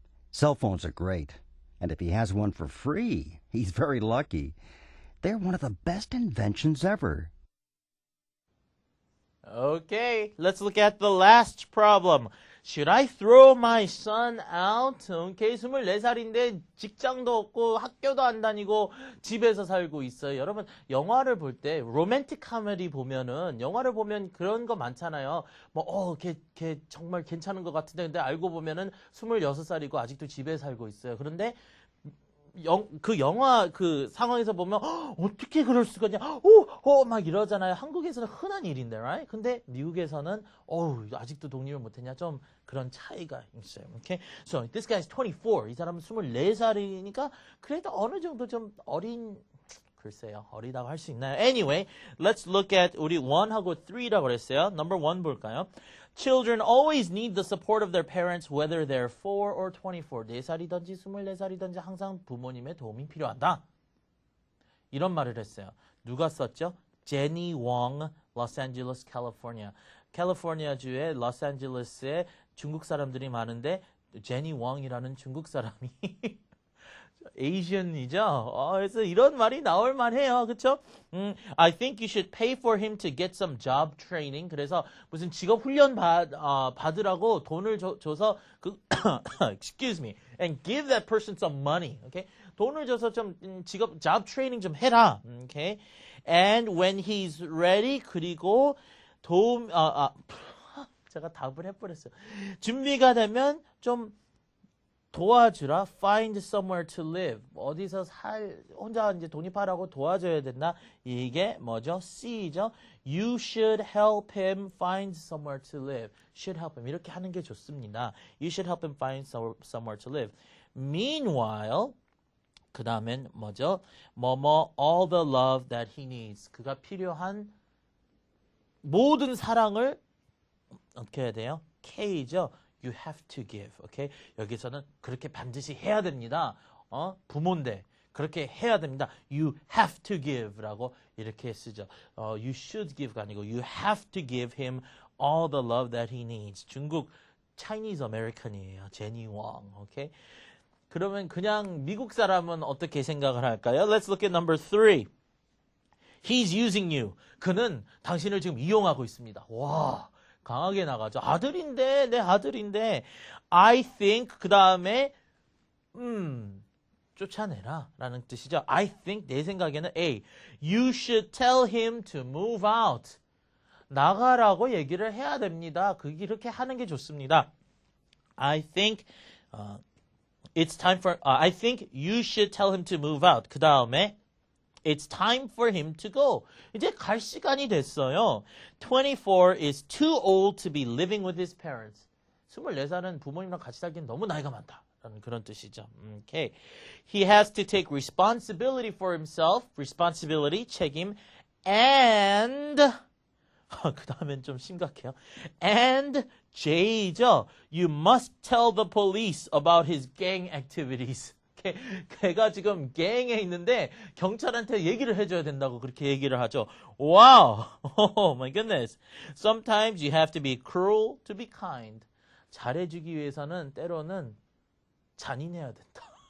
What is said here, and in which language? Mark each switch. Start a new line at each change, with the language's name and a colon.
English: Cell phones are great, and if he has one for free, he's very lucky. They're one of the best inventions ever. Okay, let's look at the last problem. Should I throw my son out?
Korean: Okay, 24살인데 직장도 없고 학교도 안 다니고 집에서 살고 있어요. 여러분, 영화를 볼 때 로맨틱 코미디 보면은 영화를 보면 그런 거 많잖아요. 걔 정말 괜찮은 것 같은데 근데 알고 보면은 26살이고 아직도 집에 살고 있어요. 그런데 그 영화 그 상황에서 보면 어떻게 그럴 수가 있냐 막 이러잖아요. 한국에서는 흔한 일인데 right? 근데 미국에서는 아직도 독립을 못했냐 좀 그런 차이가 있어요.
English: Okay? So this guy is 24.
Korean: 이 사람은 24살이니까 그래도 어느 정도 좀 글쎄요. 어리다고 할 수 있나요?
English: Anyway, let's look at
Korean: 우리 1하고 3라고 그랬어요. Number 1 볼까요?
English: Children always need the support of their parents whether they're 4 or 24.
Korean: 4살이든지 24살이든지 항상 부모님의 도움이 필요하다. 이런 말을 했어요. 누가 썼죠? 제니 웡, 로스앤젤레스, 캘리포니아. 캘리포니아주의 로스앤젤레스에 중국 사람들이 많은데 제니 웡이라는 중국 사람이 Asian이죠. 그래서 이런 말이 나올 만해요. 그렇죠?
English: I think you should pay for him to get some job training.
Korean: 그래서 무슨 직업 훈련 받으라고 돈을 줘서
English: excuse me, and give that person some money. Okay?
Korean: 돈을 줘서 좀 job training 좀 해라.
English: Okay? And when he's ready,
Korean: 그리고 제가 답을 해버렸어요. 준비가 되면 좀 도와주라.
English: Find somewhere to live.
Korean: 어디서 혼자 이제 독립하라고 도와줘야 된다. 이게 뭐죠? C죠.
English: You should help him find somewhere to live. Should help him.
Korean: 이렇게 하는 게 좋습니다.
English: You should help him find somewhere to live.
Korean: Meanwhile, 그 다음엔 뭐죠?
English: all the love that he needs.
Korean: 그가 필요한 모든 사랑을 어떻게 해야 돼요?
English: K죠. You have to give. Okay?
Korean: 여기서는 그렇게 반드시 해야 됩니다. 부모인데 그렇게 해야 됩니다.
English: You have to give라고
Korean: 이렇게 쓰죠.
English: You should give가 아니고 you have to give him all the love that he needs. 중국 Chinese American이에요. 제니 왕. Okay?
Korean: 그러면 그냥 미국 사람은 어떻게 생각을 할까요?
English: Let's look at number 3. He's using you.
Korean: 그는 당신을 지금 이용하고 있습니다. 와, 강하게 나가죠. 아들인데, 내 아들인데.
English: I think
Korean: 그 다음에 쫓아내라 라는 뜻이죠.
English: I think
Korean: 내 생각에는
English: A. You should tell him to move out.
Korean: 나가라고 얘기를 해야 됩니다. 그렇게 하는 게 좋습니다.
English: I think it's time for I think you should tell him to move out.
Korean: 그 다음에
English: It's time for him to go.
Korean: 이제 갈 시간이 됐어요.
English: 24 is too old to be living with his parents.
Korean: 24살은 부모님이랑 같이 살기엔 너무 나이가 많다. 라는 그런 뜻이죠. Okay.
English: He has to take responsibility for himself. Responsibility, 책임.
Korean: And 그 다음엔 좀 심각해요.
English: And J죠. You must tell the police about his gang activities.
Korean: 걔가 지금 갱에 있는데 경찰한테 얘기를 해줘야 된다고 그렇게 얘기를 하죠.
English: Wow! Oh my goodness. Sometimes you have to be cruel to be kind.
Korean: 잘해주기 위해서는 때로는 잔인해야 된다.